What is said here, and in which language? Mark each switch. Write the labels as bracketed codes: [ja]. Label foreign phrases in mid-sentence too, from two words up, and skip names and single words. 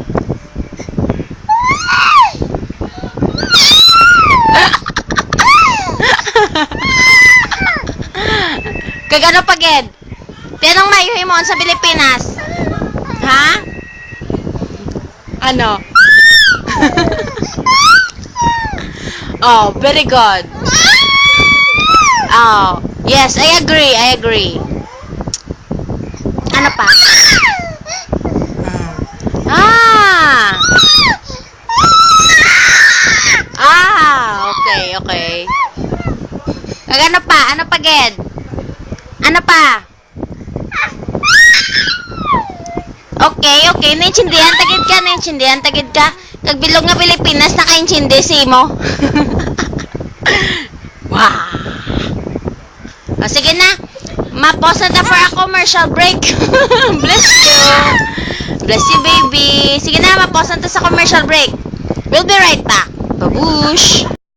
[hil] Kagano pa, Ged? Tinong mayuhi mo sa Pilipinas? Ha? Ano? [en] Oh, very good. Oh, yes, I agree. [hil] Ano pa? Okay. Ano pa? Ano pa, Ged? Ano pa? Okay. Naintindihan tagid ka. Kagbilog nga Pilipinas, nakaintindi si mo. Wow. O, sige na. Mapos na ta [en] for a commercial break. Bless you, baby. [hil] Sige na, mapos na ta sa commercial break. [en] We'll be right back. [hil] Babush!